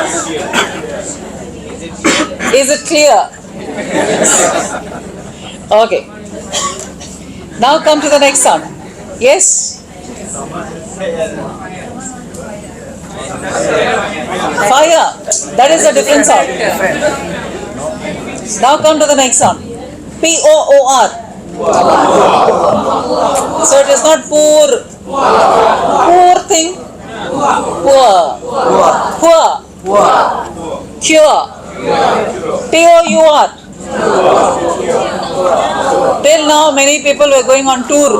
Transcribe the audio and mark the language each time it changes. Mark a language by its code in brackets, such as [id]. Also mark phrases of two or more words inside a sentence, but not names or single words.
[en] Is it clear? Okay. Now come to the next sound. Yes? Fire. That is a different sound. Now come to the next sound. P-O-O-R. So it is not poor. Poor thing. Poor. Cure. T-O-U-R. Till now many people were going on tour.